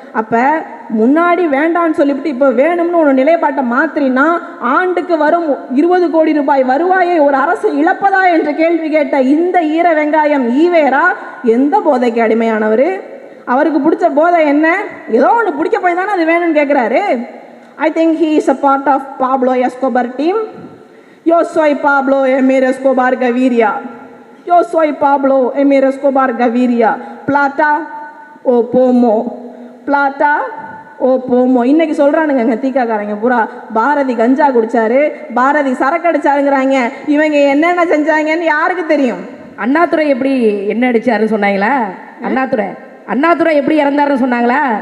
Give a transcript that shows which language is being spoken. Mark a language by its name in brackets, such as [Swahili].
[Tamil] அப்போ முன்னாடி வேண்டான்னு சொல்லிவிட்டு இப்போ வேணும்னு ஒரு நிலைப்பாட்டை மாற்றினா ஆண்டுக்கு வரும் 20 கோடி ரூபாய் வருவாயை ஒரு அரசு இழப்பதா என்று கேள்வி கேட்ட இந்த ஈர வெங்காயம் ஈவேரா எந்த போதைக்கு அடிமையானவர்? அவருக்கு பிடிச்ச போதை என்ன? ஏதோ ஒன்று பிடிக்க போய் தானே அது வேணும்னு கேட்குறாரு. [English] I think he is a part of Pablo Escobar team. [Spanish] Yo soy Pablo Emir Escobar Gaviria. Yo soy Pablo Emir Escobar Gaviria. Plata o pomo. Plata o pomo. [Tamil] இன்னைக்கு சொல்றானுங்க தீக்காக்காரங்க பூரா பாரதி கஞ்சா குடிச்சாரு, பாரதி சரக்கு அடிச்சாருங்கிறாங்க. இவங்க என்னென்ன செஞ்சாங்கன்னு யாருக்கு தெரியும்? அண்ணாதுரை எப்படி என்ன அடிச்சாருன்னு சொன்னாங்களா? அண்ணாதுரை எப்படி இறந்தாருன்னு சொன்னாங்களா?